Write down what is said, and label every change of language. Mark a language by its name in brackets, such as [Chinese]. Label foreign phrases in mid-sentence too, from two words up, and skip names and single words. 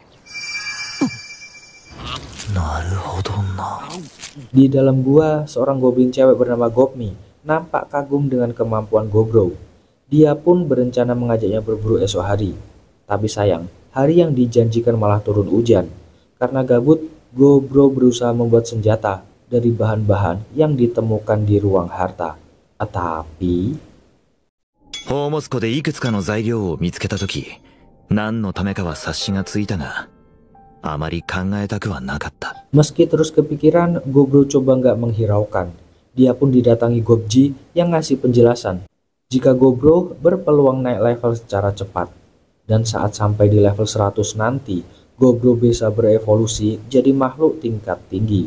[Indonesian] Di dalam gua, seorang goblin cewek bernama Gobmi nampak kagum dengan kemampuan Gobro. Dia pun berencana mengajaknya berburu esok hari. Tapi sayang, hari yang dijanjikan malah turun hujan. Karena gabut, Gobro berusaha membuat senjata dari bahan-bahan yang ditemukan di ruang harta. Tapi [Japanese] 宝物庫でいくつかの材料を見つけたとき、何のためかは察しがついたが、あまり考えたくはなかった。 [Indonesian] meski terus kepikiran, Gobro coba nggak menghiraukan. Dia pun didatangi Gobji yang ngasih penjelasan jika Gobro berpeluang naik level secara cepat. Dan saat sampai di level 100 nanti, Gobro bisa berevolusi jadi makhluk tingkat tinggi.